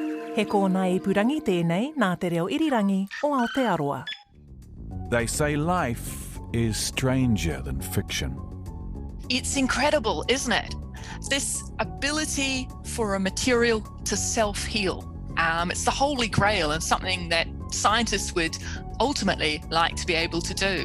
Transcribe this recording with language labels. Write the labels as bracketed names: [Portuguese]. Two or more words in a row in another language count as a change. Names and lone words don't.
[Māori] He kōna ipurangi tēnei nā te reo irirangi o Aotearoa. [English] They say life is stranger than fiction. It's incredible, isn't it? This ability for a material to self-heal. It's the holy grail and something that scientists would ultimately like to be able to do.